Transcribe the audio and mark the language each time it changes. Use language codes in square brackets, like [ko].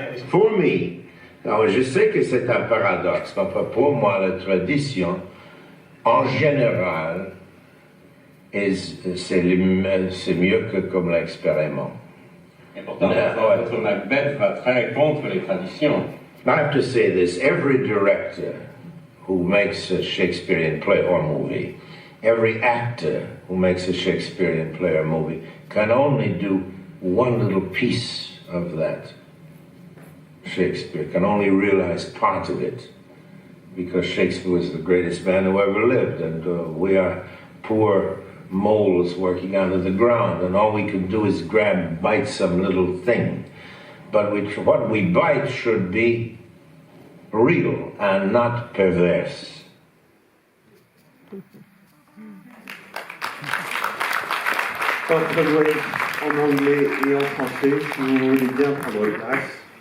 [en] For me. [fr] Alors, je sais que c'est un paradoxe, mais pour moi, la tradition, en général, c'est mieux que comme l'expériment. Et pourtant, votre Macbeth va très contre les traditions. [en] I have to say this, every director who makes a Shakespearean play or movie, every actor who makes a Shakespearean play or movie can only do one little piece of that. Shakespeare can only realize part of it, because Shakespeare was the greatest man who ever lived, and we are poor moles working under the ground, and all we can do is bite some little thing. But what we bite should be real and not perverse. [fr] Ça doit être en anglais et en français, si vous voulez bien prendre place.